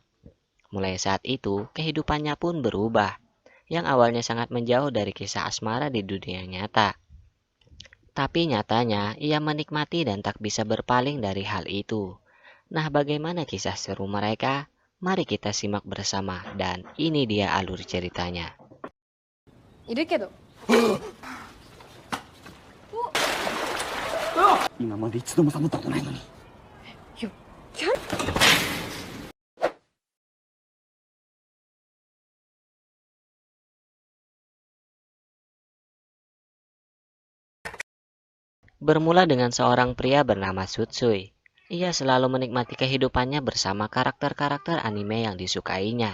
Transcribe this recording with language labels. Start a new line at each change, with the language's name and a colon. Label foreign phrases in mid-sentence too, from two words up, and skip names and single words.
Indonesian: Mulai saat itu, kehidupannya pun berubah, yang awalnya sangat menjauh dari kisah asmara di dunia nyata. Tapi nyatanya, ia menikmati dan tak bisa berpaling dari hal itu. Nah, bagaimana kisah seru mereka? Mari kita simak bersama, dan ini dia alur ceritanya.
Japanese: いるけど。今まで一度もサボったことないのに。いや、キャラ。
Indonesian: Bermula dengan seorang pria bernama Tsutsui. Ia selalu menikmati kehidupannya bersama karakter-karakter anime yang disukainya.